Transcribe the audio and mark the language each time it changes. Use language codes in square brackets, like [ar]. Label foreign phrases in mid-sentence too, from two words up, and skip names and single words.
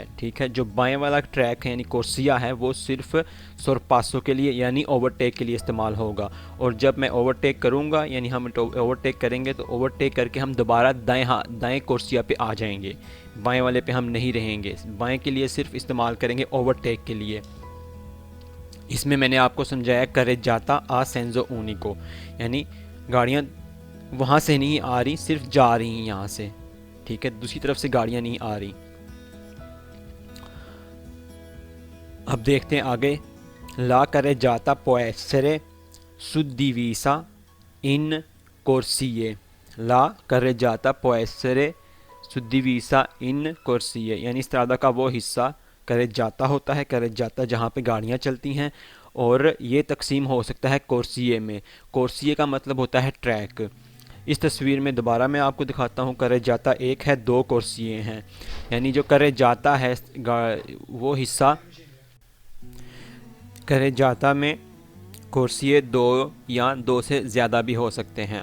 [hi] ठीक है, जो बाएं वाला ट्रैक है यानी कोर्सिया है, वो सिर्फ सोरपासो के लिए यानी ओवरटेक के लिए इस्तेमाल होगा। और जब मैं ओवरटेक करूंगा, यानी हम ओवरटेक करेंगे, तो ओवरटेक करके हम दोबारा दाएं कोर्सिया पे आ जाएंगे, बाएं वाले पे हम नहीं रहेंगे। बाएं के लिए सिर्फ इस्तेमाल करेंगे ओवरटेक के लिए। इसमें मैंने आपको समझाया [it] carreggiata a senso unico, [hi] यानी गाड़ियाँ वहाँ से नहीं आ रही, सिर्फ जा रही हैं यहाँ से। ठीक है, दूसरी तरफ से गाड़ियाँ नहीं आ रही। अब देखते हैं आगे। [it] La carreggiata può essere suddivisa in corsie। La carreggiata può essere suddivisa in corsie, [hi] यानी स्ट्रादा का वो हिस्सा carreggiata होता है, carreggiata जहाँ पे गाड़ियाँ चलती हैं, और ये तकसीम हो सकता है कोर्सिए में। कोर्सिए का मतलब होता है ट्रैक। इस तस्वीर में दोबारा मैं आपको दिखाता हूँ, carreggiata एक है, दो कोर्सिए हैं। यानी जो carreggiata है वो हिस्सा, carreggiata में कोर्सिए दो या दो से ज़्यादा भी हो सकते हैं।